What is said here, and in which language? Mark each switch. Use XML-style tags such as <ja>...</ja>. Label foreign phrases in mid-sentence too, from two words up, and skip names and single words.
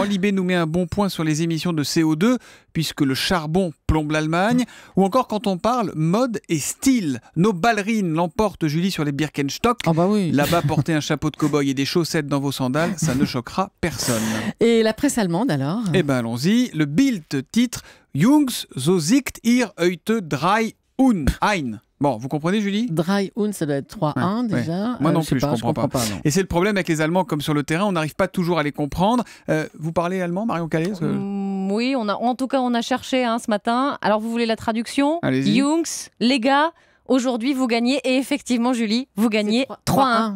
<fr>Libé nous met un bon point sur les émissions de CO2, puisque le charbon plombe l'Allemagne. Ou encore quand on parle mode et style. Nos ballerines l'emportent, Julie, sur les Birkenstock. Ah bah oui. Là-bas, porter un chapeau de cow-boy et des chaussettes dans vos sandales, ça ne choquera personne. Et la presse allemande alors? Eh ben allons-y. Le Bild titre «</fr> <de>Jungs, so sieht ihr heute drei und ein ».</de> <fr>Bon, vous comprenez, Julie? Dry Un, ça doit être 3-1 déjà. Moi non Je sais plus, je comprends pas. non. Et c'est le problème avec les Allemands, comme sur le terrain, on n'arrive pas toujours à les comprendre. Vous parlez allemand, Marion Calais? Oui, en tout cas, on a cherché ce matin. Alors, vous voulez la traduction? Allez-y. Jungs, les gars, aujourd'hui, vous gagnez. Et effectivement, Julie, vous gagnez 3-1.</fr>